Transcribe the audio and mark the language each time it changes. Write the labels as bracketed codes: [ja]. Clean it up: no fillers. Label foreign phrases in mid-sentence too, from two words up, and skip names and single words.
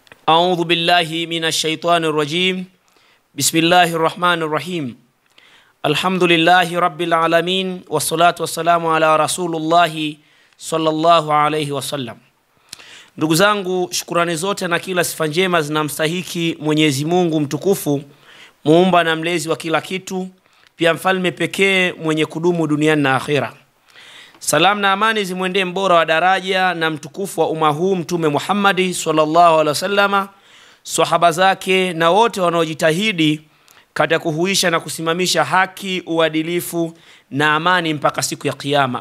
[ar] أعوذ بالله من الشيطان الرجيم. بسم الله الرحمن الرحيم. الحمد لله رب العالمين والصلاة والسلام على رسول الله صلى الله عليه وسلم. [sw] Ndugu zangu, shukrani zote na kila sifa njema zinamstahiki Mwenyezi Mungu mtukufu, muumba na mlezi wa kila kitu, pia mfalme pekee mwenye kudumu duniani na akhera. Salam na amani zimwendee mbora wa daraja na mtukufu wa umma huu Mtume Muhammad [ar] صلى الله عليه وسلم, [sw] sahaba zake na wote wanaojitahidi katika kuhuisha na kusimamisha haki, uadilifu na amani mpaka siku ya kiyama.